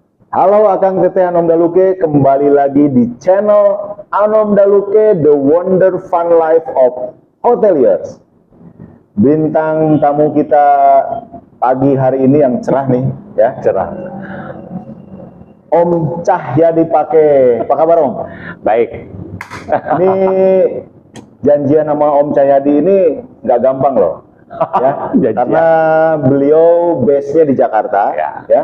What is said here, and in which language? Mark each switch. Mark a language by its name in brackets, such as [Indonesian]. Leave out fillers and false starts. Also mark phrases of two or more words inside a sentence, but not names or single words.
[Indonesian] Halo Akang Teteh Anom Daluke, kembali lagi di channel Anom Daluke, [English] The Wonder Fun Life of Hoteliers. [Indonesian] Bintang tamu kita pagi hari ini yang cerah nih, ya cerah. Om Cahyadi Pake, apa kabar Om? Baik. Ini janjian sama Om Cahyadi ini nggak gampang loh, ya, karena beliau base-nya di Jakarta, ya.